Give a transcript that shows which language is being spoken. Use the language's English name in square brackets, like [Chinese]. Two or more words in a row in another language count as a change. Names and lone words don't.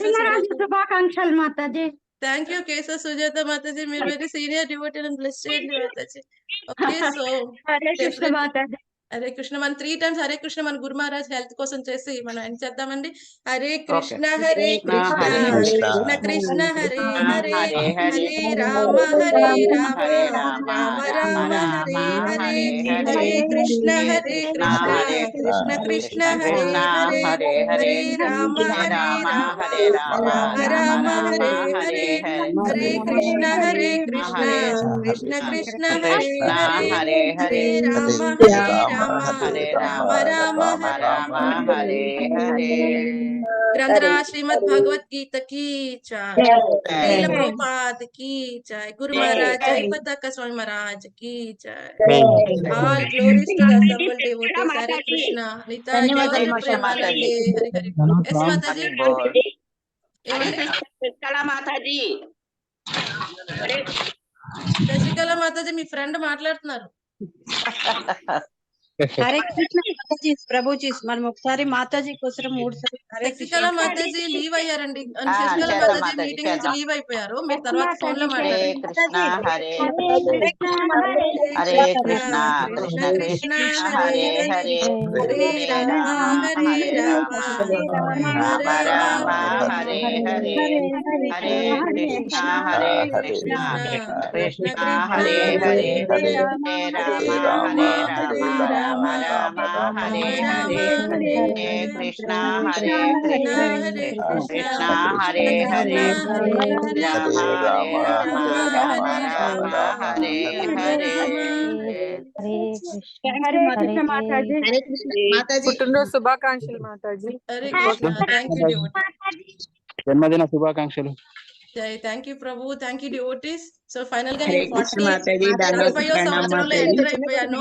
[Telugu] పుట్టినరోజు శుభాకాంక్షలు మాతాజీ. [English] thank you [Telugu] కేశవ సుజాత మాతాజీ, మీరు [English] very senior devotee, [Telugu] నన్ను బ్లెస్ చేయండి మాతాజీ. [English] okay. so [Telugu] హరే కృష్ణ మాతాజీ. హరే కృష్ణ. మనం 3 times హరే కృష్ణ మన గురు మహారాజ్ హెల్త్ కోసం చేసి మనం ఏం చేద్దామండి. హరే కృష్ణ హరే కృష్ణ కృష్ణ కృష్ణ హరే హరే హరే రామ హరే రామ రామ రామ హరే హరే హరే కృష్ణ కృష్ణ కృష్ణ హరే హరే హరే రామ హరే రామ రామ రామ హరే హరే హరే కృష్ణ కృష్ణ కృష్ణ హరే హరే హరే రామ హరే రామ రామ రామ హరే హరే. [Hindi] గ్రంథరా శ్రీమద్ భగవత్ గీత की जय, శ్రీల ప్రభుపాద की जय, గురు మహారాజ్ జై పతాక స్వామి మహారాజ్ की जय. [English] all glories to the assembled devotees. [Telugu] హరే కృష్ణ. ధన్యవాదాలు మాతాజీ. హరి హరి. ఎస్ మాతాజీ. ఏమండి మాతాజీ? శశికళ మాతాజీ మీ ఫ్రెండ్ మాట్లాడుతున్నారు. హరే కృష్ణ మాతాజీ. ప్రభుజీ మనం ఒకసారి మాతాజీ కోసం 3 సార్లు హరే శశికళ మాతాజీ లీవ్ అయ్యారండి. శశికళ మాతాజీ మీటింగ్ నుంచి లీవ్ అయిపోయారు. మీరు తర్వాత ఫోన్ లో మాట్లాడండి. హరే కృష్ణ కృష్ణ కృష్ణ హరే హరే హరే రామ హరే రామ రామ రామ హరే హరే హరే కృష్ణ కృష్ణ హరే హరే హరే రామ హరే రామ రామ రామ హరే హరే హరే కృష్ణ కృష్ణ కృష్ణ హరే హరే రామ రామ రామ హరే హరే. పుట్టినరోజు శుభాకాంక్షలు మాతాజీ. [English] హరే కృష్ణ. thank you devotees. [Telugu] జన్మదిన శుభాకాంక్షలు. [English] thank you prabhu. thank you devotees. so final గా [Telugu] హరే నేను కృష్ణ మాతాజీ. 45వ సంవత్సరంలో ఎంటర్ అయిపోయాను.